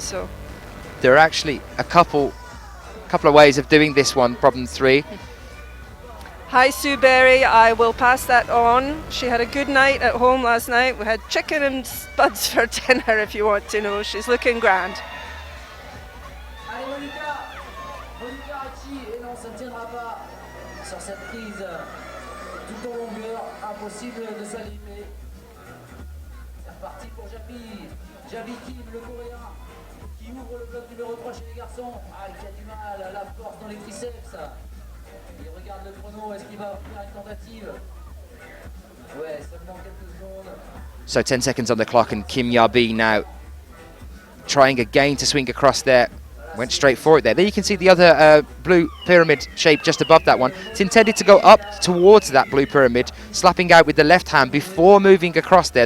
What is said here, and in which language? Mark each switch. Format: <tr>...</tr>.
<en>So there are actually a couple of ways of doing this one, problem 3. Hi Sue Berry, I will pass that on. She had a good night at home last night. We had chicken and spuds for dinner, if you want to know. She's looking grand.</en> <fr>Allez Monica Recchi, et non, ça ne tiendra pas sur cette prise tout en longueur, impossible de s'aligner. C'est reparti pour Javi Kim, le coréen, qui ouvre le bloc numéro 3 chez les garçons, qui a du mal à la force dans les triceps. Il regarde le chrono, est-ce qu'il va faire une tentative? Ouais, seulement quelques secondes.</fr> <en>So 10 seconds on the clock, and Kim Yabi now trying again to swing across there. Went straight for it there. There you can see the other blue pyramid shape just above that one. It's intended to go up towards that blue pyramid, slapping out with the left hand before moving across there.</en>